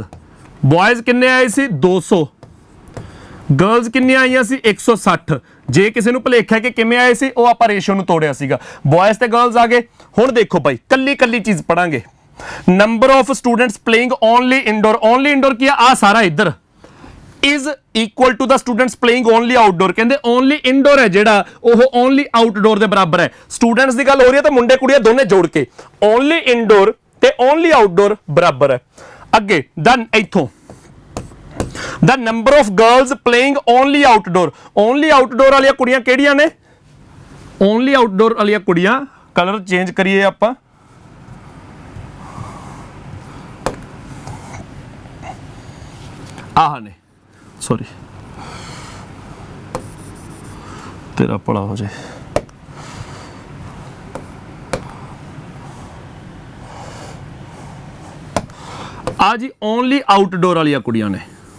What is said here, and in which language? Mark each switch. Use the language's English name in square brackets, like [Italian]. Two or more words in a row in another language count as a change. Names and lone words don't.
[Punjabi] ਬॉयਜ਼ ਕਿੰਨੇ ਆਏ ਸੀ? 200। ਗਰਲਜ਼ ਕਿੰਨੀਆਂ ਆਈਆਂ ਸੀ? 160। ਜੇ ਕਿਸੇ ਨੂੰ ਭੁਲੇਖਿਆ ਕਿ ਕਿਵੇਂ ਆਏ ਸੀ, ਉਹ ਆਪਾਂ ਰੇਸ਼ੋ ਨੂੰ ਤੋੜਿਆ ਸੀਗਾ। ਬॉयਜ਼ ਤੇ ਗਰਲਜ਼ ਆ ਗਏ। ਹੁਣ ਦੇਖੋ ਭਾਈ, ਕੱਲੀ ਕੱਲੀ ਚੀਜ਼ ਪੜਾਂਗੇ। [English] Number of students playing only indoor. only indoor [Punjabi] ਕੀ ਆ ਸਾਰਾ ਇੱਧਰ, [English] is equal to the students playing only outdoor। [Punjabi] ਕਹਿੰਦੇ [English] only indoor [Punjabi] ਹੈ ਜਿਹੜਾ, ਉਹ [English] only outdoor [Punjabi] ਦੇ ਬਰਾਬਰ ਹੈ। ਸਟੂਡੈਂਟਸ ਦੀ ਗੱਲ ਹੋ ਰਹੀ ਹੈ ਤਾਂ ਮੁੰਡੇ ਕੁੜੀਆਂ ਦੋਨੇ ਜੋੜ ਕੇ [English] only indoor [Punjabi] ਤੇ [English] only outdoor [Punjabi] ਬਰਾਬਰ ਹੈ। ਅੱਗੇ ਦਨ ਇੱਥੋਂ [English] the number of girls playing only outdoor। only outdoor [Punjabi] ਵਾਲੀਆਂ ਕੁੜੀਆਂ ਕਿਹੜੀਆਂ ਨੇ? [English] only outdoor [Punjabi] ਵਾਲੀਆਂ ਕੁੜੀਆਂ, [English] colour change [Punjabi] ਕਰੀਏ ਆਪਾਂ, ਆਹ ਨੇ, ਸੌਰੀ ਤੇਰਾ ਭਲਾ ਹੋ ਜਾਏ। ਆ ਜੀ [English] only outdoor [Punjabi] ਵਾਲੀਆਂ ਕੁੜੀਆਂ ਨੇ।